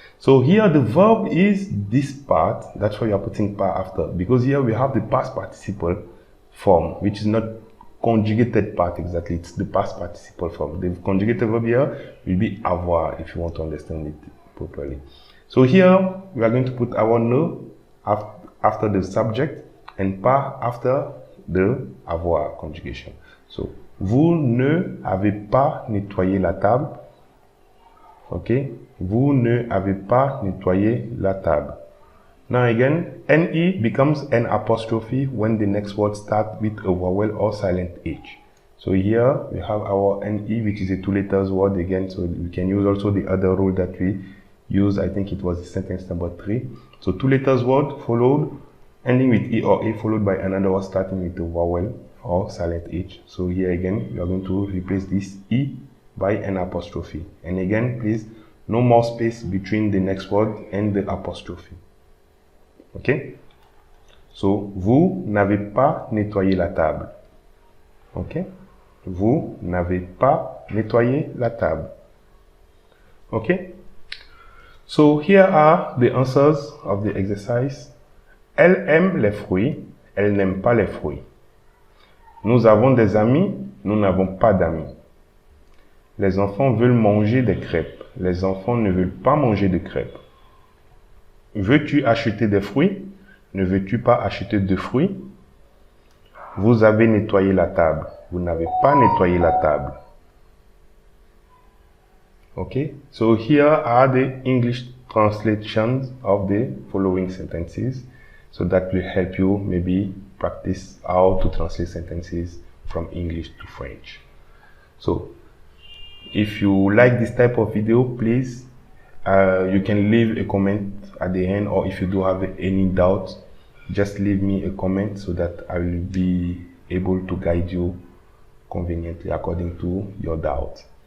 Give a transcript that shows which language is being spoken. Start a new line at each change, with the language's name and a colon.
English: So here the verb is this part, that's why you are putting pas after, because here we have the past participle form, which is not conjugated part exactly, it's the past participle form. The conjugated verb here will be avoir, if you want to understand it properly. So here we are going to put our ne after the subject and pas after the avoir conjugation.
French: So, vous ne avez pas nettoyé la table. Okay, vous ne avez pas nettoyé la table.
English: Now again, ne becomes an apostrophe when the next word starts with a vowel or silent H. So here we have our ne, which is a 2 letters word again. So we can use also the other rule that we use. I think it was sentence number 3. So 2 letters word followed, ending with e or a, followed by another word starting with a vowel or silent H. So here again, we are going to replace this e by an apostrophe. And again, please, no more space between the next word and the apostrophe. Okay?
French: So, vous n'avez pas nettoyé la table. Okay? Vous n'avez pas nettoyé la table.
English: Okay? So, here are the answers of the exercise.
French: Elle aime les fruits, elle n'aime pas les fruits. Nous avons des amis, nous n'avons pas d'amis. Les enfants veulent manger des crêpes, les enfants ne veulent pas manger de crêpes. Veux-tu acheter des fruits? Ne veux-tu pas acheter de fruits? Vous avez nettoyé la table, vous n'avez pas nettoyé la table.
English: Okay, so here are the English translations of the following sentences. So that will help you maybe practice how to translate sentences from English to French. So, if you like this type of video, please, you can leave a comment at the end, or if you do have any doubts, just leave me a comment so that I will be able to guide you conveniently according to your doubts.